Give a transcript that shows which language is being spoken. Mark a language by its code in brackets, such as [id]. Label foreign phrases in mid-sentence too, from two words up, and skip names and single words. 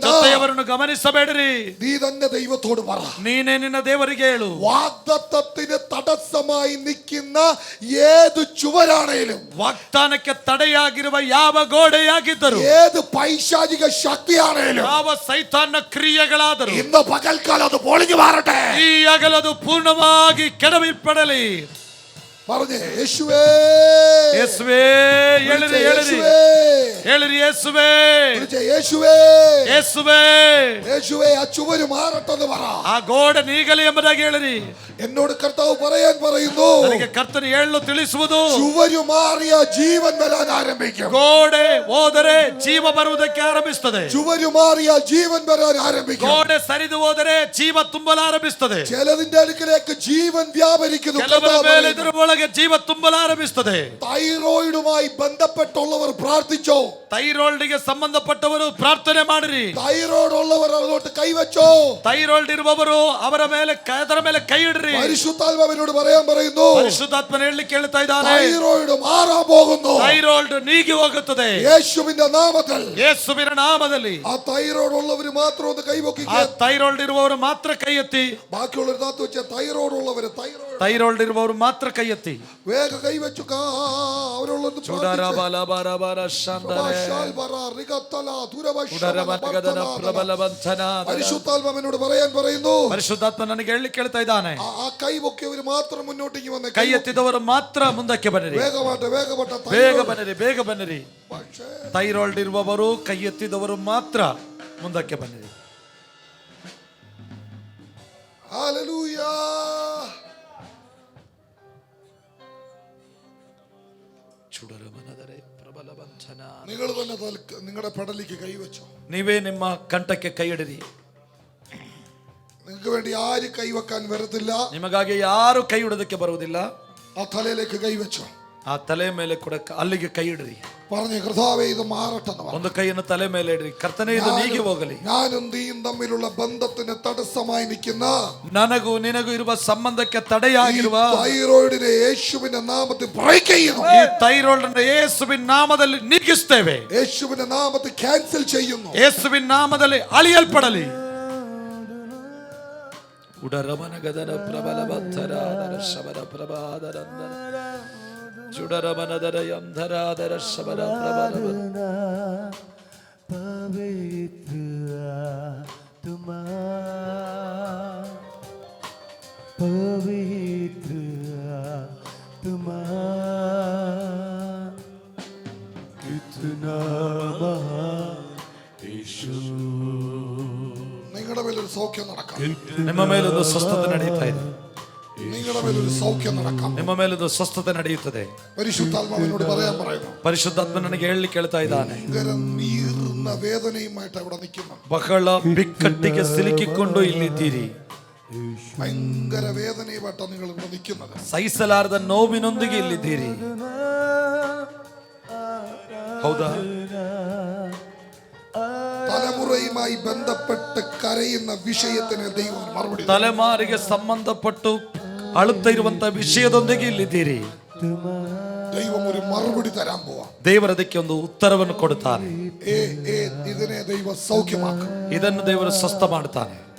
[kn] ಜೊತೆಯವರನ್ನು ಗಮನಿಸಬೇಡಿರಿ. [ml] നീ തന്നെ ദൈവത്തോട് പറ. [kn] ನೀನೇ ನಿನ್ನ ದೇವರಿಗೆ ಹೇಳು. [ml] വാഗ്ദത്തത്തിന് തടസ്സമായി നിൽക്കുന്ന ഏത് ചുവരാണേലും, [kn] ವಾಗ್ದಾನಕ್ಕೆ ತಡೆಯಾಗಿರುವ ಯಾವ ಗೋಡೆಯಾಗಿದ್ದರು, [ml] ഏത് പൈശാചിക ശക്തിയാണേലും, [kn] ಯಾವ ಸೈತಾನ ಕ್ರಿಯೆಗಳಾದರೂ [ml] ഇന്ന് പകൽക്കാലം അത് പൊളിഞ്ഞു മാറട്ടെ. [kn] ಈ ಹಗಲದು ಪೂರ್ಣವಾಗಿ ಕೆಡವಿಪಡಲಿ. [ml] പറഞ്ഞേ യേശുവേ, [kn] ಯೇಸುವೇ, ಹೇಳಿರಿ [ml] യേശുവേ, [kn] ಹೇಳಿರಿ ಯೇಸುವೇ, [ml] വിളിച്ചേ യേശുവേ, [kn] ಯೇಸುವೇ, [ml] യേശുവേ, ആ ചുവര് മാറട്ടെന്ന് പറ. [kn] ಆ ಗೋಡೆ ನೀಗಲಿ ಎಂಬುದಾಗಿ ಹೇಳಿರಿ. [ml] എന്നോട് കർത്താവ് പറയാൻ പറയുന്നു, [kn] ನನಗೆ ಕರ್ತನು ಹೇಳಲು ತಿಳಿಸುವುದು, [ml] ചുവര് മാറിയ ജീവൻ വരാൻ ആരംഭിക്കും. [kn] ಗೋಡೆ ಹೋದರೆ ಜೀವ ಬರುವುದಕ್ಕೆ ಆರಂಭಿಸುತ್ತದೆ. [ml] ചുവര് മാറിയ ജീവൻ വരാൻ ആരംഭിക്കും. [kn] ಗೋಡೆ ಸರಿದು ಹೋದರೆ ಜೀವ ತುಂಬಲು ಆರಂಭಿಸುತ್ತದೆ. [ml] ചിലതിന്റെ അടുക്കലേക്ക് ജീവൻ വ്യാപരിക്കുന്നു. [kn] ಕೆಲವರ ಮೇಲೆ ಇದರ ಒಳಗೆ ಜೀವ ತುಂಬಲು ಆರಂಭಿಸುತ್ತದೆ. [ml] തൈറോയിഡുമായി ബന്ധപ്പെട്ടുള്ളവർ പ്രാർത്ഥിച്ചോ? [kn] ಥೈರಾಯ್ಡ್ಗೆ ಸಂಬಂಧಪಟ್ಟವರು ಪ್ರಾರ್ಥನೆ ಮಾಡಿರಿ. [ml] തൈറോയ്ഡ് ഉള്ളവർ അതോട്ട് കൈവച്ചോ? [kn] ಥೈರಾಯ್ಡ್ ಇರುವವರು ಅದರ ಮೇಲೆ ಕೈ ಇಡ್ರಿ. [ml] പരിശുദ്ധാത്മാവിനോട് പറയാൻ പറയുന്നു, [kn] ಪರಿಶುದ್ಧಾತ್ಮನ ಹೇಳಲಿಕ್ಕೆ ಹೇಳ್ತಾ ಇದ್ದಾನೆ, [ml] തൈറോയ്ഡ് മാറാൻ പോകുന്നു. [kn] ಥೈರಾಯ್ಡ್ ನೀಗಿ ಹೋಗುತ್ತದೆ [ml] യേശുവിന്റെ നാമത്തിൽ. [kn] ಯೇಸುವಿನ ನಾಮದಲ್ಲಿ. [ml] ആ തൈറോയ്ഡ് ഉള്ളവര് മാത്രം ഒന്ന് കൈവക്കി. [kn] ಆ ಥೈರಾಯ್ಡ್ ಇರುವವರು ಮಾತ್ರ ಕೈ ಎತ್ತಿ. [ml] ബാക്കിയുള്ളവർ താത്തു വെച്ച തൈറോയ്ഡ് ഉള്ളവര് [kn] ಥೈರಾಯ್ಡ್ ಇರುವವರು ಮಾತ್ರ ಕೈ ಎತ್ತಿ. [ml] വേഗ കൈവച്ചു. അവരുള്ളത് പരിശുദ്ധാത്മാവിനോട് പറയാൻ പറയുന്നു, [kn] ಪರಿಶುದ್ಧಾತ್ಮ ನನಗೆ ಹೇಳಲಿಕ್ಕೆ ಹೇಳ್ತಾ ಇದ್ದಾನೆ, [ml] ആ കൈ പൊക്കിയവര് മാത്രം മുന്നോട്ടേക്ക് വന്നേ. [kn] ಕೈ ಎತ್ತಿದವರು ಮಾತ್ರ ಮುಂದಕ್ಕೆ ಬನ್ನಿರಿ. ಬೇಗ ಬನ್ನಿರಿ. ಥೈರಾಯ್ಡ್ ಇರುವವರು ಕೈ ಎತ್ತಿದವರು ಮಾತ್ರ ಮುಂದಕ್ಕೆ ಬನ್ನಿರಿ. [ml] ഹല്ലേലൂയ. നിങ്ങൾ തന്നെ നിങ്ങളുടെ പെടലിക്ക് കൈവച്ചോ. [kn] ನೀವೇ ನಿಮ್ಮ ಕಂಠಕ್ಕೆ ಕೈ ಇಡಿರಿ. [ml] നിങ്ങൾക്ക് വേണ്ടി ആര് കൈവെക്കാൻ വരത്തില്ല. [kn] ನಿಮಗಾಗಿ ಯಾರು ಕೈ ಇಡೋದಕ್ಕೆ ಬರುವುದಿಲ್ಲ. [ml] ആ തലയിലേക്ക് കൈവച്ചോ. [kn] ಆ ತಲೆ ಮೇಲೆ ಕೂಡ ಅಲ್ಲಿಗೆ ಕೈ ಇಡ್ರಿ. [ml] പറഞ്ഞു കർത്താവേ ഇത് മാറട്ടെ. [kn] ಒಂದು ಕೈಯನ್ನು ತಲೆ ಮೇಲೆ ಇಡ್ರಿ. ಕರ್ತನೇ ಇದು ನೀಗಿ ಹೋಗಲಿ. [ml] ഞാനും നീയും തമ്മിലുള്ള ബന്ധത്തിന് തടസ്സമായി നിൽക്കുന്ന [kn] ನನಗೂ ನಿನಗೂ ಇರುವ ಸಂಬಂಧಕ್ಕೆ ತಡೆಯಾಗಿರುವ [ml] തൈറോയിഡിനെ യേശുവിന്റെ നാമത്തിൽ ബ്രേക്ക് ചെയ്യുന്നു. [kn] ಈ ಥೈರಾಯ್ಡ್ ಅನ್ನು ಯೇಸುವಿನ ನಾಮದಲ್ಲಿ ನೀಗಿಸ್ತೇವೆ. [ml] യേശുവിന്റെ നാമത്തിൽ ಕ್ಯಾನ್ಸಲ್ ചെയ്യുന്നു. [kn] ಯೇಸುವಿನ ನಾಮದಲ್ಲಿ ಅಳಿಯಲ್ಪಡಲಿ. ಉಡರಮನಗದರ ಪ್ರಬಲವತ್ತರಾದರ ಶಬರ ಪ್ರಭಾದರಂದರ ಚುಡರಮನದರ ಯಂಧರಾದರ ಶಬರ ಪ್ರಬಲವ [hi] पवित्र तुमा पवित्र तुमा कितना यीशु. [ml] നിങ്ങളുടെ മേലൊരു സൗഖ്യം നടക്കാം. [kn] ನಿಮ್ಮ ಮೇಲೊಂದು ಸ್ವಸ್ಥತೆ ನಡೆಯುತ್ತಾ ಇದೆ. [ml] നിങ്ങളുടെ മേലൊരു സൗഖ്യം നടക്കാം. [kn] ನಿಮ್ಮ ಮೇಲೊಂದು ಸ್ವಸ್ಥತೆ ನಡೆಯುತ್ತದೆ. [ml] പരിശുദ്ധാത്മാവിനോട് പറയാൻ പറയുന്നു. [kn] ಪರಿಶುದ್ಧಾತ್ಮ ನನಗೆ ಹೇಳಲಿಕ್ಕೆ ಹೇಳ್ತಾ ಇದ್ದಾನೆ, [ml] ഭയങ്കര നീറുന്ന വേദനയുമായിട്ട് അവിടെ നിൽക്കുന്നു. [kn] ಬಹಳ ಬಿಕ್ಕಟ್ಟಿಗೆ ಸಿಲುಕಿಕೊಂಡು ಇಲ್ಲಿದ್ದೀರಿ. [ml] ഭയങ്കര വേദനയുമായിട്ടാണ് നിങ്ങൾ ഇവിടെ നിൽക്കുന്നത്. [kn] ಸಹಿಸಲಾರದ ನೋವಿನೊಂದಿಗೆ ಇಲ್ಲಿದ್ದೀರಿ. ಹೌದಾ? [ml] തലമുറയുമായി ബന്ധപ്പെട്ട് കരയുന്ന വിഷയത്തിന് ദൈവം മറുപടി. [kn] ತಲೆಮಾರಿಗೆ ಸಂಬಂಧಪಟ್ಟು ಅಳುತ್ತಾ ಇರುವಂತಹ ವಿಷಯದೊಂದಿಗೆ ಇಲ್ಲಿದ್ದೀರಿ. [ml] ദൈവം ഒരു മറുപടി തരാൻ പോവാ. [kn] ದೇವರು ಅದಕ್ಕೆ ಒಂದು ಉತ್ತರವನ್ನು ಕೊಡುತ್ತಾನೆ. [ml] ഇതിനെ ദൈവം സൗഖ്യമാക്കും. [kn] ಇದನ್ನು ದೇವರು ಸ್ವಸ್ಥ ಮಾಡುತ್ತಾನೆ.